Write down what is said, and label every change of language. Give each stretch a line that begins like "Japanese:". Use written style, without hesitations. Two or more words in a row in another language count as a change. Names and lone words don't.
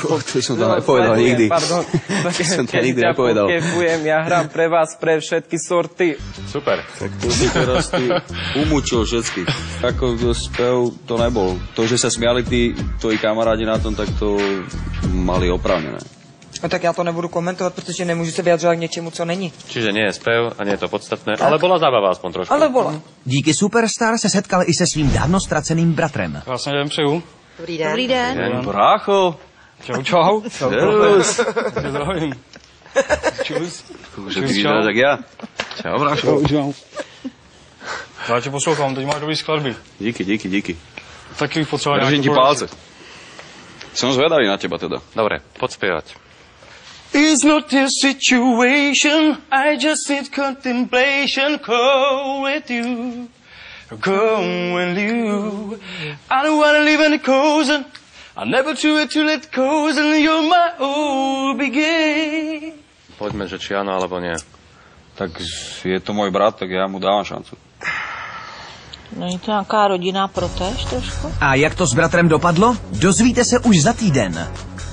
Slovak: To som to nepovedal nikdy. Pardon, nikdy nepovedal. Pokefujem, ja hrám pre vás, pre všetky sorty. Super. Tak to si teraz ty umúčil všetky. Ako spev to nebol. To, že sa smiali tí tvoji kamarádi na tom, tak to mali oprávnené.
Czech: No tak já to nebudu komentovat, protože nemůžu se vyjadřovat k něčemu, co není.
Slovak: Čiže nie je spev a nie je to podstatné, ale bola zábava aspoň trošku. Ale bola.
Czech: Díky Superstar se setkal i se svým dávno ztraceným bratrem.
Slovak: Krásny deň přeju.
Czech: Dobrý den. Dobrý den. Brácho. Čau. Servus. Zdravím. Čus.
Slovak: Že ty vyzeráš jak ja. Čau, brácho. Čau.
Czech: Já tě poslouchám, teď máš dobrý skladby. Díky. Taky bych potřeboval Držím ti palce.
Slovak: Som zvedavý na teba teda. Dobre, poď spievať.
English: It's not this situation, I just need contemplation, go with you, I don't wanna live in the coast, I never do it to let go, and you're my old begin.
Slovak: Poďme, že či áno, alebo nie. Tak je to môj brat, tak ja mu dávam šancu.
Czech: Není to nějaká rodinná protéž trošku? A jak to s bratrem dopadlo? Dozvíte se už za týden.